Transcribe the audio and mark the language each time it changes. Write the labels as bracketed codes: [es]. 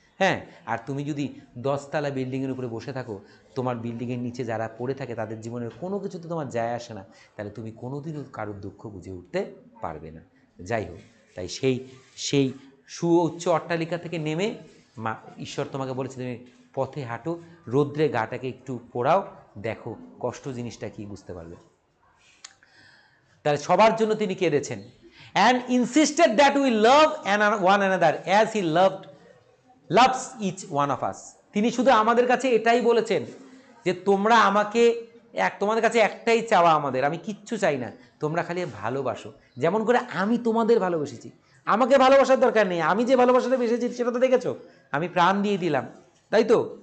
[bn] হ্যাঁ, আর তুমি যদি 10তলা বিল্ডিংয়ের উপরে বসে থাকো, তোমার বিল্ডিংয়ের নিচে যারা পড়ে থাকে তাদের জীবনের কোনো কিছুতে তোমার যায় আসে না, তাহলে তুমি কোনোদিনও কারোর দুঃখ বুঝে উঠতে পারবে না। যাই হোক, তাই সেই সুউচ্চ অট্টালিকা থেকে নেমে ঈশ্বর তোমাকে বলেছে, তুমি পথে হাঁটো, রৌদ্রে গাটাকে একটু পোড়াও, দেখো কষ্ট জিনিসটা কি, বুঝতে পারবে। তাহলে সবার জন্য তিনি কেঁদেছেন। [en] and insisted that we love one another as he loves each one of us. [bn] তিনি শুধু আমাদের কাছে এটাই বলেছেন যে তোমরা আমাকে তোমাদের কাছে একটাই চাওয়া আমাদের, আমি কিচ্ছু চাই না, তোমরা খালি ভালোবাসো যেমন করে আমি তোমাদের ভালোবেসেছি। আমাকে ভালোবাসার দরকার নেই, আমি যে ভালোবাসাটা বেসেছি সেটা তো দেখেছো, আমি প্রাণ দিয়ে দিলাম, তাই তো?